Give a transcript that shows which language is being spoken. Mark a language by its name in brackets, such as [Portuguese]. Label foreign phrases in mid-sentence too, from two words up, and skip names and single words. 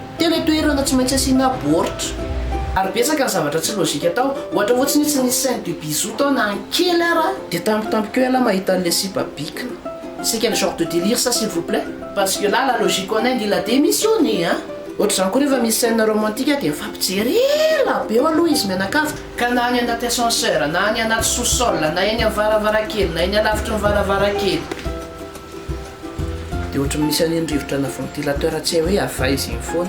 [Malagasy] Tena toerana tsy maintsy asiana baoritra. Ary betsaka ny zavatra tsy lôjika tao. Ohatra fotsiny tsy nisy [French] scène de bisou [Malagasy] tao na ankely ara dia tampotampoka ela mahita an'le sipabikina. [French] C'est quel genre de délire ça s'il vous plaît? Parce que là la logique en Inde il a démissionné hein. [Malagasy] Ohatr'izany koa rehefa misy [French] scène romantique [Malagasy] dia mifampijery ela be aloha izy mianakavy ka na any anaty ascenseur na any anaty sous-sol na eny amin'ny varavarankely na eny alavitra ny varavarankely. Dia ohatry misy an'indrivotra na ventilateur tsy hoe ava izy iny foana.